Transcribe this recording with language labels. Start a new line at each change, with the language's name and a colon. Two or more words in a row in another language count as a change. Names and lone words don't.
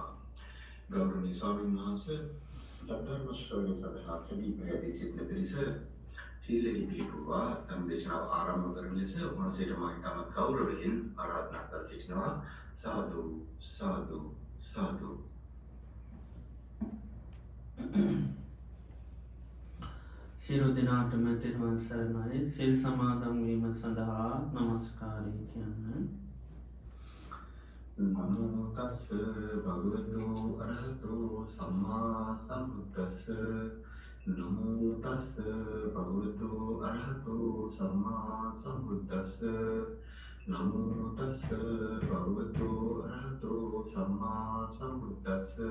Sinhala: ගෞරවනීය ස්වාමීන් වහන්සේ සද්ධර්ම ශ්‍රවණය සඳහා සැදී පැහැදී සිටින පිරිස සීලෙහි පිළිපුවා ධර්ම දේශනාව ආරම්භ කරන ලෙස වහන්සේට මා ඉතාමත් ගෞරවයෙන් ආරාධනා කර සිටිනවා. සාදු සාදු සාදු. සියලු දෙනාටම තෙරුවන් සරණයි. සිල් සමාදන් වීම සඳහා නමස්කාරය කියන්න.
Pali: නමෝ තස්ස භගවතු අරහතෝ සම්මා සම්බුද්දස්ස. නමෝ තස්ස භගවතු අරහතෝ සම්මා සම්බුද්දස්ස. නමෝ තස්ස භගවතු අරහතෝ සම්මා සම්බුද්දස්ස.